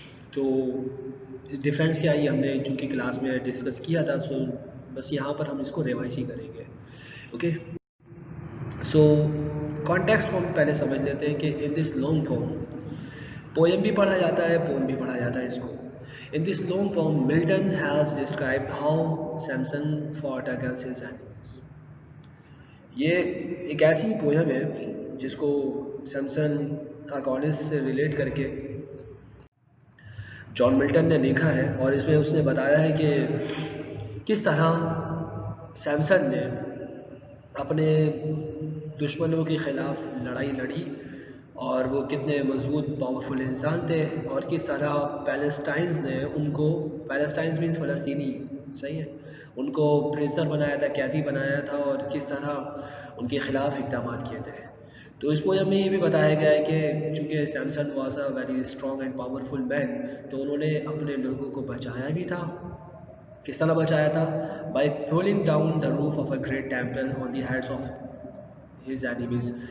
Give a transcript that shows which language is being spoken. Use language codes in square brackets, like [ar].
[ur] تو ڈفرینس کیا ہے ہم نے چونکہ کلاس میں ڈسکس کیا تھا، سو بس یہاں پر ہم اس کو ریوائز ہی کریں گے. اوکے، سو کانٹیکسٹ کو ہم پہلے سمجھ لیتے ہیں کہ [en] in this long poem [ur] بھی پڑھا جاتا ہے، پوم بھی پڑھا جاتا ہے اس کو. [en] In this long poem, Milton has described how Samson fought against his enemies. [ur] یہ ایک ایسی پویم ہے جس کو سیمسن اکونسٹ سے ریلیٹ کر کے جان ملٹن نے لکھا ہے، اور اس میں اس نے بتایا ہے کہ کس طرح سیمسن نے اپنے دشمنوں کے خلاف لڑائی لڑی اور وہ کتنے مضبوط پاورفل انسان تھے، اور کس طرح پیلسٹائنز نے ان کو، پیلسٹائنز مینس فلسطینی، صحیح ہے، ان کو پرزنر بنایا تھا، قیدی بنایا تھا، اور کس طرح ان کے خلاف اقدامات کیے تھے. تو اس پویم میں یہ بھی بتایا گیا ہے کہ چونکہ [en] Samson was a very strong and powerful man, [ur] تو انہوں نے اپنے لوگوں کو بچایا بھی تھا. کس طرح بچایا تھا؟ [en] By pulling down the roof of a great temple on the heads of his enemies.